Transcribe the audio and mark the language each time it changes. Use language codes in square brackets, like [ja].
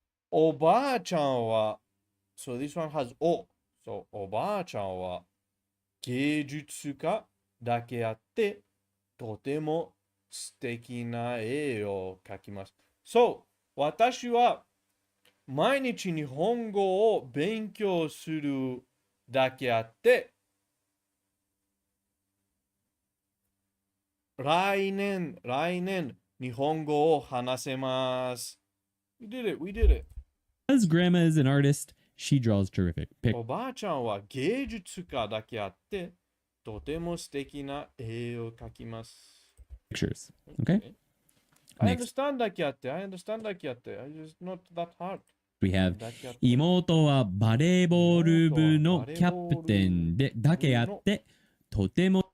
[ja] おばあちゃんは [en] So this one has So [ja] おばあちゃんは芸術家だけあってとても素敵な絵を描きます。 So 私は毎日日本語を勉強するだけあって来年日本語を話せます。 [en] We did it. As Grandma is an artist, she draws terrific pictures. [ja] おばあちゃんは芸術家だけあって、とても素敵な絵を描きます。 [en] Okay? I understand だけあって。 I just not that hard. We have [ja] 妹はバレーボール部のキャプテンでだけあって、とても